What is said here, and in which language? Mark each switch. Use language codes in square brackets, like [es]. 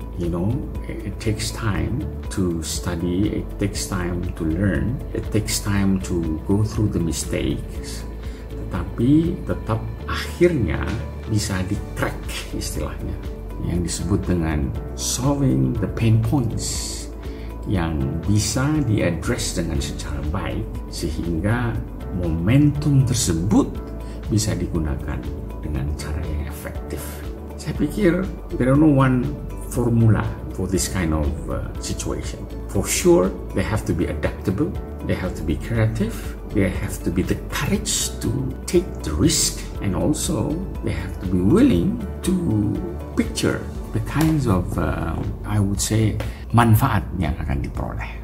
[en] You know, it takes time to study, it takes time to learn, it takes time to go through the mistakes. [id] Tapi tetap akhirnya bisa di-crack istilahnya, yang disebut dengan [en] solving the pain points, [id] yang bisa di-address dengan secara baik sehingga momentum tersebut bisa digunakan dengan cara yang efektif. Saya pikir [en] there are no one formula for this kind of situation. For sure, they have to be adaptable, they have to be creative, they have to be the courage to take the risk, and also they have to be willing to picture the kinds of, I would say, [id] manfaat yang akan diperoleh.